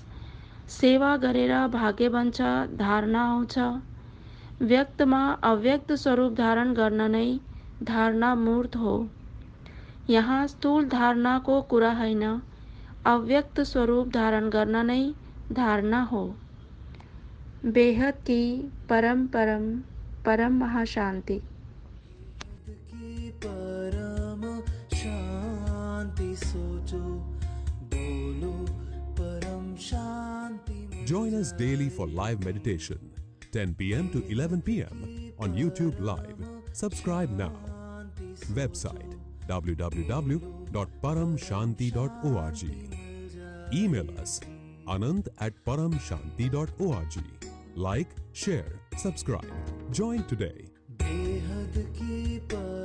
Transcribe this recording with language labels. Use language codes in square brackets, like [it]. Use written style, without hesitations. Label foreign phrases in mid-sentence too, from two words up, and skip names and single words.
[ne] सेवा गरेर भाग्य बन्छ, धारणा आउँछ। व्यक्तमा अव्यक्त स्वरूप धारण गर्न नै धारणा मूर्त हो। यहाँ स्थूल धारणाको कुरा होइन, अव्यक्त स्वरूप धारण गर्न नै धारणा हो। [hi] बेहद की परम परम परम महाशांति। परम शांति सोचो, बोलो परम शांति। [en] Join us daily for live meditation, 10 p.m. to 11 p.m. on YouTube Live. Subscribe now. Website www.paramshanti.org. Email us anant@paramshanti.org. Like, share, subscribe. Join today. [hi] बेहद की